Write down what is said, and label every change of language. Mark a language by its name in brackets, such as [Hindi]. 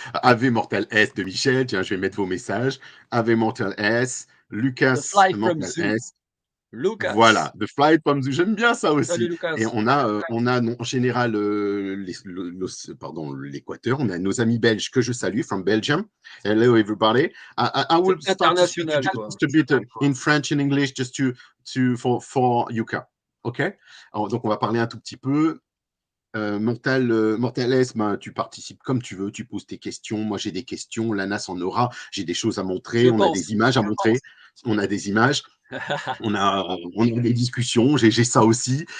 [French] Ave MortalS de Michel. Tiens, je vais mettre vos messages. Ave MortalS. Lucas MortalS. Voilà, The Fly from Zoo. J'aime bien ça aussi. Salut Lucas. Et on a en général l'Équateur. On a nos amis belges que je salue, [English] from Belgium. Hello everybody. I will start to speak just a bit in French and English just for Jukka. OK? [French] Alors, donc, on va parler un tout petit peu. MortalS, ben, tu participes comme tu veux, tu poses tes questions. Moi, j'ai des questions. Lanas en aura. J'ai des choses à montrer. On a des images à montrer. On a des images. On a des discussions. J'ai ça aussi.